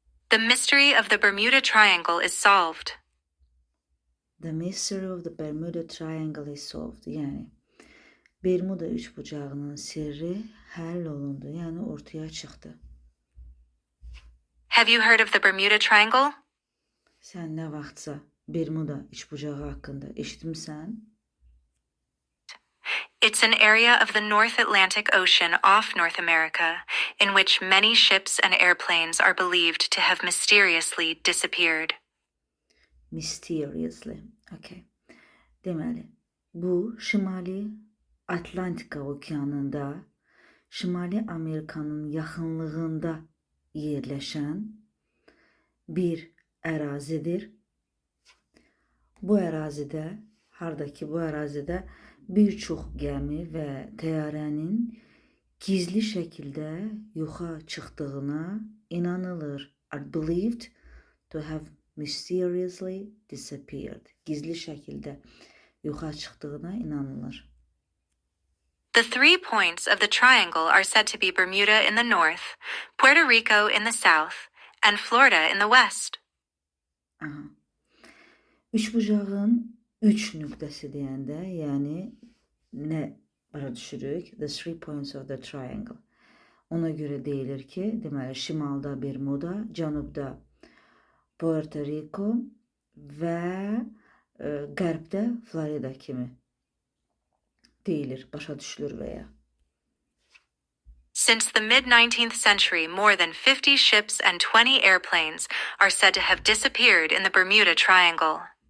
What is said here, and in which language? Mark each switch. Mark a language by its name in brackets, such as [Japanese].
[English] The mystery of the Bermuda Triangle is solved. The mystery of the Bermuda Triangle is solved. [Azerbaijani] Yani Bermuda üçbucağının sirri həll olundu. Yani ortaya çıxdı. [English] Have you heard of the Bermuda Triangle? [Azerbaijani] Sən nə vaxtsa Bermuda üçbucağı haqqında eşitmisən? [English] It's an area of the North Atlantic Ocean off North America, in which many ships and airplanes are believed to have mysteriously disappeared. Mysteriously. Okay. [Azerbaijani] Deməli, bu Şimali Atlantika okeanında, Şimali Amerikanın yaxınlığında yerləşən bir ərazidir. Bu ərazidə, hardakı bu ərazidə bir çox gəmi və təyyarənin gizli şəkildə yoxa çıxdığına inanılır. [English] Are believed to have mysteriously disappeared. [Azerbaijani] Gizli şəkildə yoxa çıxdığına inanılır. [English] The 3 points of the triangle are said to be Bermuda in the north, Puerto Rico in the south, and Florida in the west. Aha. [Azerbaijani] Üçbucağın 3 nöqtəsi deyəndə, yəni nə başa düşürük? [English] The 3 points of the triangle. [Azerbaijani] Ona görə deyilir ki, deməli şimalda Bermuda, cənubda Puerto Rico və qərbdə Florida kimi deyilir, başa düşülür və ya. [English] Since the mid-19th century, more than 50 ships and 20 airplanes are said to have disappeared in the Bermuda Triangle.